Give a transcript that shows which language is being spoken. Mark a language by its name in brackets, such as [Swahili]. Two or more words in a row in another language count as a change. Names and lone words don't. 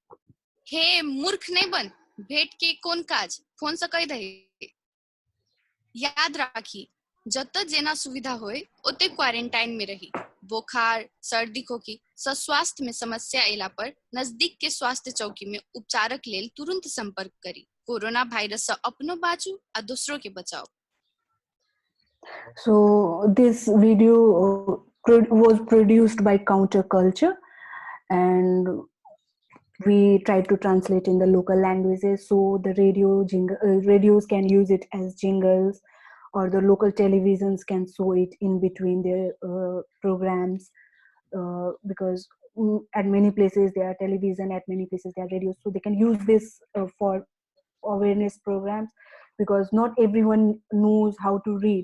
[Maithili] हे मूर्ख नहीं बन भेट के कोन काज फोन से कहि दही याद राखी जत जेना सुविधा होय ओते क्वारंटाइन में रही बुखार सर्दी खोखी स्वास्थ्य में समस्या एला पर नजदीक के स्वास्थ्य चौकी में उपचारक लेल तुरंत संपर्क करी कोरोना वायरस से अपनो बाँचू आ दूसरों के बचाओ [English] So this video was produced by Counterculture, and we tried to translate in the local languages so the radios can use it as jingles, or the local televisions can show it in between their programs, because at many places there are television, at many places there are radios, so they can use this for awareness programs, because not everyone knows how to read.